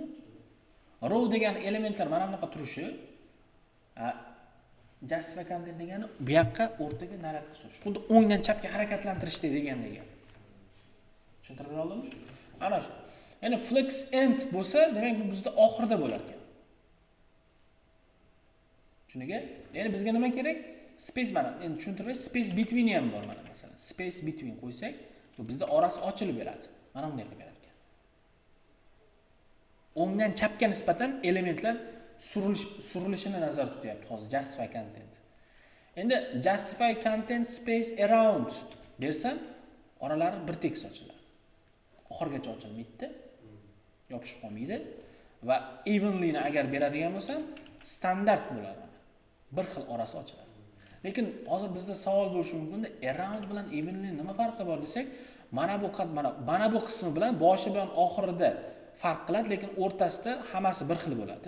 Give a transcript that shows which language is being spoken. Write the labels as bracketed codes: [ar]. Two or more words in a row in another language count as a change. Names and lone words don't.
[uz] Row degan elementlar mana bunaqa turishi, [en] justify content [uz] degani bu yoqqa o'rtaga nariyoqqa surish. Xuddi o'ngdan chapga harakatlantirishda degandek. Tushuntirib bera oldimmi? Ana shu. Ya'ni [en] flex end [uz] bo'lsa, demak bu bizda oxirida bo'lar ekan. Tushundiga? Ya'ni bizga nima kerak? Space mana, endi tushuntirib, [en] space between [uz] ham bor mana masalan. [en] Space between [uz] qo'ysak, bu bizda orasi ochilib beradi. Mana bunday qilib berar ekan. O'ngdan chapga nisbatan elementlar surilishini nazarda tutyapti hozir [en] justify content. [uz] Endi [en] justify content space around [uz] bersam, oralari bir tekis ochiladi. Oxirgacha ochilmaydi, yopishib qolmaydi va evenly ni agar beradigan bo'lsam, standart bo'ladi. Bir xil orasi ochiladi. Lekin hozir bizda savol bo'lishi mumkin-da, around bilan evenly nima farqi bor desak, mana bu qismi bilan boshi bilan oxirida farq qiladi, lekin o'rtasida hammasi bir xil bo'ladi.